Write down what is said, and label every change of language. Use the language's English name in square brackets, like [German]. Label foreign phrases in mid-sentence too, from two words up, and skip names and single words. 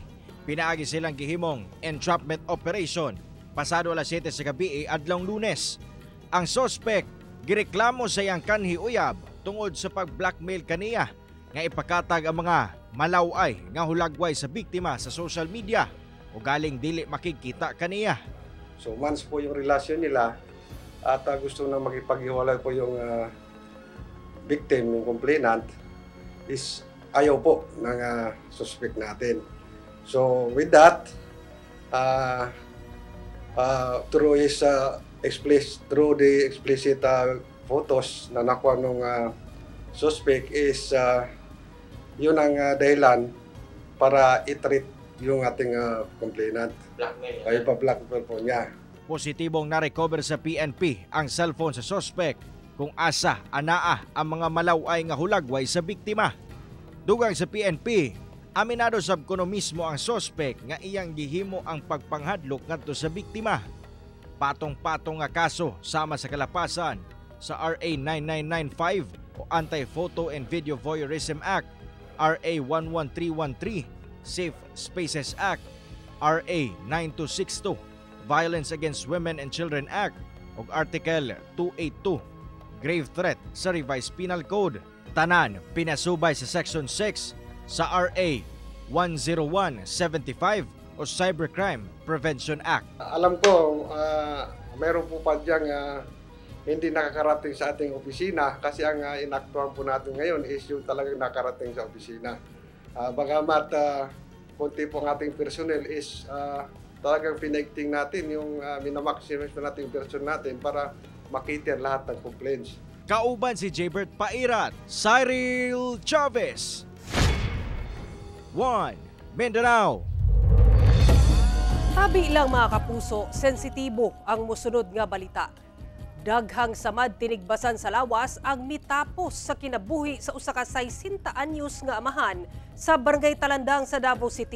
[Cebuano] Pinaagi silang gihimong entrapment operation pasado alas 7 sa gabi adlong Lunes. Ang suspect gireklamo sa iyang kanhi uyab tungod sa pag-blackmail kaniya nga ipakatag ang mga malaway nga hulagway sa biktima sa [English] social media [Cebuano] o galing dili makikita kaniya. [English] So once [Filipino] po yung relasyon nila at gusto na makipaghiwalay po yung victim, yung complainant, is ayaw po ng suspect natin. [English] So with that, through the explicit photos [Filipino] na nakuha ng suspect is yun ang dahilan para i-treat yung ating complainant. Ay pa-blackmail po niya. [Cebuano] Positibong na-recover sa PNP ang cellphone sa suspect kung asa anaa ang mga malaway nga hulagway sa biktima. Dugang sa PNP, aminado sab kuno mismo ang suspect nga iyang gihimo ang pagpanghadlok ngadto sa biktima. Patong-patong nga kaso sama sa kalapasan sa RA 9995 o Anti-Photo and Video Voyeurism Act, RA 11313 Safe Spaces Act, RA 9262 Violence Against Women and Children Act ug Article 282 Grave Threat sa Revised Penal Code. Tanan pinasubay sa Section 6 sa RA 10175 o Cybercrime Prevention Act. [Filipino] Alam ko, meron po pa diyang hindi nakakarating sa ating opisina kasi ang inaktuhan po natin ngayon is yung talagang nakarating sa opisina. Bagamat konti po ang ating personnel is talagang pinagting natin yung minamaximize na natin yung personnel natin para makita lahat ng complaints. [Cebuano] Kauban si Jaybert Pairat, Cyril Chavez. 1 Mindanao. Tabi lang mga kapuso, sensitibo ang musunod nga balita. Daghang samad tinigbasan sa lawas ang mitapos sa kinabuhi sa usa ka 60 anyos nga amahan sa Barangay Talandang sa Davao City.